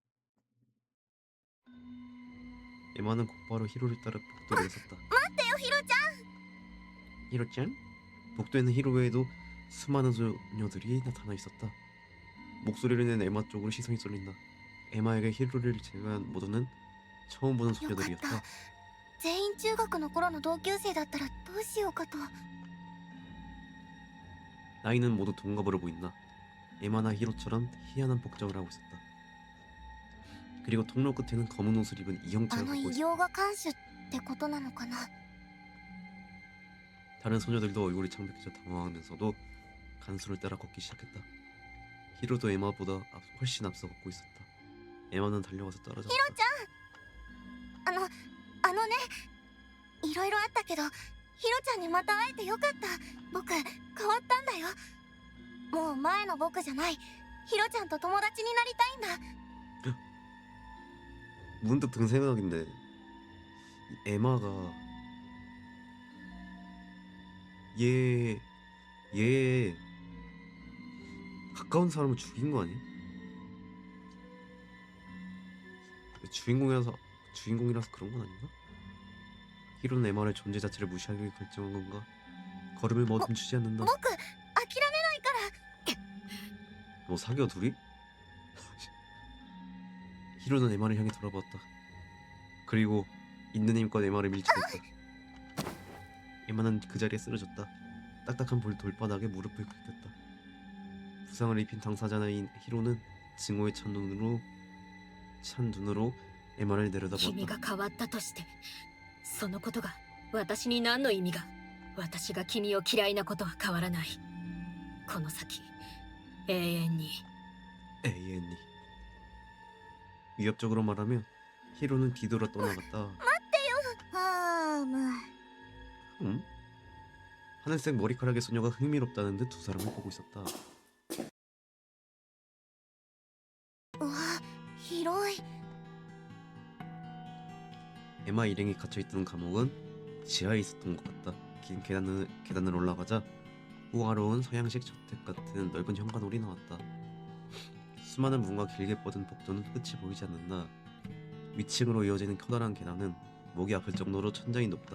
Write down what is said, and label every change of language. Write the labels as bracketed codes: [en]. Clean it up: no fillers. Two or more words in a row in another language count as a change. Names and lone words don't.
[ko] 에마는 곧바로 히로를 따라 복도로 나섰다. 맞대요, 히로짱. 히로짱? 복도에는 히로 외에도 수많은 소녀들이 나타나 있었다. 목소리를 낸 에마 쪽으로 시선이 쏠린다. 에마에게 히로를 제외한 모두는 처음 보는 소녀들이었다. [ja] 全員中学の頃の同級生だったらどうしようかと。 [ko] 나이는 모두 동갑으로 보인다. 에마나 히로처럼 희한한 복장을 하고 있었다. 그리고 통로 끝에는 검은 옷을 입은 あ 이형체가 [ja] の [ko] 걷고 [ja] 異 [ko] 있었다. [ja] 形が看守ってことなのかな。 [ko] 다른 소녀들도 얼굴이 창백해져 당황하면서도 간수를 따라 걷기 시작했다. 히로도 에마보다 훨씬 앞서 걷고 있었다. 에마는 달려가서 따라잡았다. [ja] あのね、いろいろあったけど、ヒロちゃんにまた会えてよかった。僕変わったんだよ。もう前の僕じゃない。ヒロちゃんと友達になりたいんだ。 [ko] 문득 든 생각인데 이 에마가 얘 가까운 사람을 죽인 거 아니야? 주인공이라서 그런 건 아닌가? 히로는 에마의 존재 자체를 무시하기 결정한 건가? 걸음을 멈추지 않는다. [ja] 僕諦めないから。 [ko] 뭐 사겨 둘이? 히로는 에마를 향해 돌아보았다. 그리고 있는 힘껏 에마를 밀치고 있다. 에마는 그 자리에 쓰러졌다. 딱딱한 돌바닥에 무릎을 꿇겼다. 부상을 입힌 당사자인 히로는 증오에 찬 눈으로 에마를 [ja] 君 [ko] 내려다보았다. [ja] が変わったとしてそのことが私に何の意味が。私が君を嫌いなことは変わらない。この先永遠に。 [ko] AN이 위협적으로 말하며 히로는 뒤돌아 떠나갔다. む。 하늘색 머리카락의 소녀가 흥미롭다는 듯 두 사람을 보고 있었다. [ja] うわ、広い。 [ko] 에마 일행이 갇혀있던 감옥은 지하에 있었던 것 같다. 긴 계단을 올라가자 호화로운 서양식 저택 같은 넓은 현관홀이 나왔다. 수많은 문과 길게 뻗은 복도는 끝이 보이지 않는다. 위층으로 이어지는 커다란 계단은 목이 아플 정도로 천장이 높다.